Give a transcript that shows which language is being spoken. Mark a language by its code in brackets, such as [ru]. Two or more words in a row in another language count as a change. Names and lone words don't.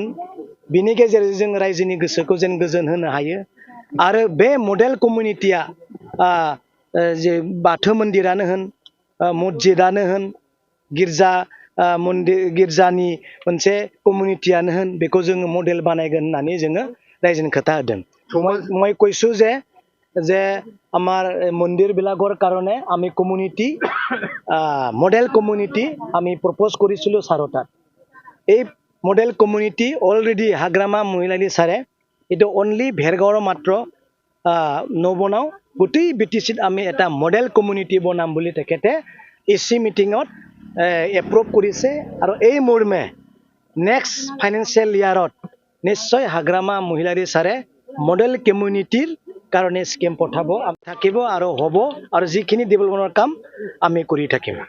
[brx] बिनि गेजेरजों जों रायजोनि गोसोखौ जेन गोजोन होनो हायो आरो बे [en] model community [brx] जे बाथौ मन्दिरानो होन, मस्जिदानो होन, गिर्जानि मोनसे कमिउनिटियानो होन, बेखौ जोङो मडेल बानायगोन होननानै जोङो रायजोनि खोथा होदों। [as] मैं কৈছো যে আমার মন্দির বিলাকৰ কাৰণে আমি [en] community model community [as] আমি প্ৰপ'জ কৰিছিলোঁ ছাৰৰ তাত। এই [en] model community already [as] হাগ্ৰামা মহিলাৰী ছাৰে এইটো অনলি ভেৰগাঁৱৰ মাত্ৰ নবনাওঁ, গোটেই BTCত আমি এটা [en] model community [as] বনাম বুলি তেখেতে [en] AC meeting [as] এপ্ৰুভ কৰিছে আৰু এই মৰ্মে [en] next financial year [as] নিশ্চয় হাগ্ৰামা মহিলাৰী ছাৰে [en] model community [as] কাৰণে স্কিম পঠাব থাকিব আৰু হ'ব আৰু যিখিনি ডেভেলপমেণ্টৰ কাম আমি কৰি থাকিম।